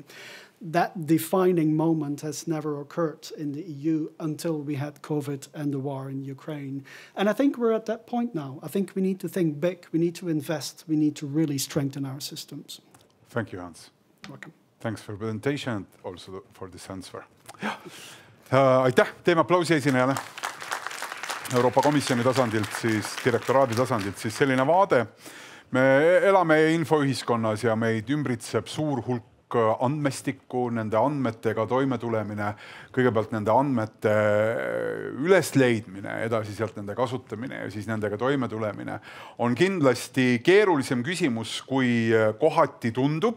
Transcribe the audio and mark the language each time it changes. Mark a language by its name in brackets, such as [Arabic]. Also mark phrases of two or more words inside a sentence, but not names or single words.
[English] That defining moment has never occurred in the EU until we had COVID and the war in Ukraine. And I think we're at that point now. I think we need to think big. We need to invest. We need to really strengthen our systems. Thank you, Hans. Welcome. Thanks for presentation and also for this answer. [Estonian] Aitäh, teeme aplausi esinejale. Euroopa Komisjoni tasandilt, siis direktoraadi tasandilt, siis selline vaade. Me elame infoühiskonnas ja meid ümbritseb suur hulk andmestikku, nende andmetega toimetulemine, kõigepealt nende andmete ülesleidmine, edasi sealt nende kasutamine ja siis nendega toimetulemine on kindlasti keerulisem küsimus, kui kohati tundub.